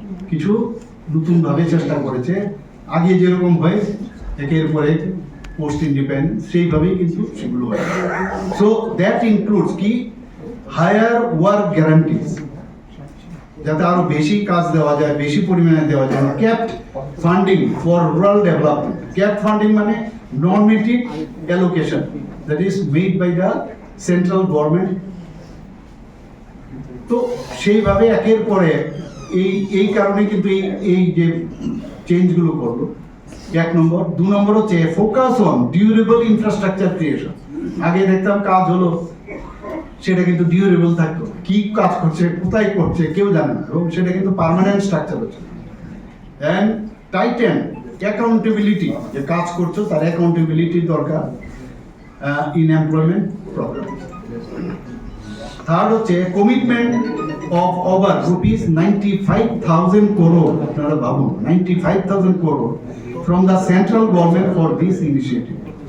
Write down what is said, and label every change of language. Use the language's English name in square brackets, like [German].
[Bangla] কিছু নতুন ভাবে চেষ্টা করেছে, আগে যেরকম হয় একের পর এক পোস্ট ইন্ডিপেন্ডেন্স সেইভাবেই কিন্তু সেগুলো হয়। [English] so that includes কি higher work guarantees, [Bangla] যাতে আরো বেশি কাজ দেওয়া যায়, বেশি পরিমাণে দেওয়া যায়। ক্যাপড funding for rural development, ক্যাপড funding মানে [English] normative allocation that is made by the central government। [Bangla] তো সেইভাবে একের পরে এই কারণে কিন্তু এই যে চেঞ্জগুলো করলো, এক নম্বর। দু নম্বর হচ্ছে [English] Focus on durable infrastructure creation. [Bangla] আগে দেখতাম কাজ হলো সেটা কিন্তু ডিউরেবল থাকতো, কি কাজ করছে কোথায় করছে কেউ জানে না, এবং সেটা কিন্তু পার্মানেন্ট স্ট্রাকচার হচ্ছে। [English] and tighten accountability, [Bangla] যে কাজ করছো তার অ্যাকাউন্টেবিলিটি দরকার। [English] in employment program. Third [Bangla] হচ্ছে [English] commitment of over rupees 95,000 crore, [Bangla] আপনারা ভাবুন [English] 95,000 crore from the central government for this initiative.